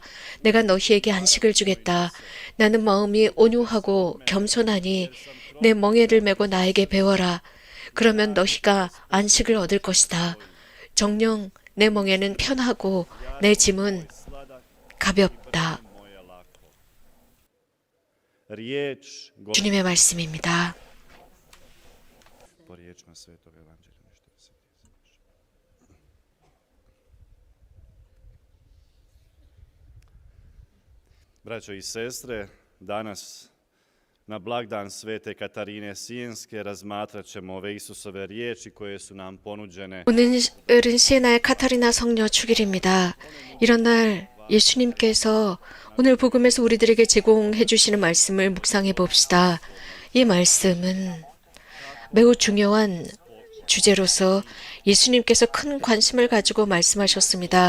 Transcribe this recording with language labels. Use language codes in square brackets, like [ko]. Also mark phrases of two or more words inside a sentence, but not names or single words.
[ko] 내가 너희에게 안식을 주겠다. 나는 마음이 온유하고 겸손하니 내 멍에를 메고 나에게 배워라. 그러면 너희가 안식을 얻을 것이다. 정녕 내 멍에는 편하고 내 짐은 가볍다. [hr] moje lako. Riječ [ko] 주님의 말씀입니다. [hr] po riječima Svetog Evanđelja. Nešto da se piše. Braćo i sestre, danas na blagdan Svete Katarine Sijenske razmatrat ćemo ove Isusove riječi koje su nam ponuđene [ko] 오늘은 시에나의 카타리나 성녀 축일입니다. 이런 날 예수님께서 오늘 복음에서 우리들에게 제공해 주시는 말씀을 묵상해 봅시다. 이 말씀은 매우 중요한 주제로서 예수님께서 큰 관심을 가지고 말씀하셨습니다.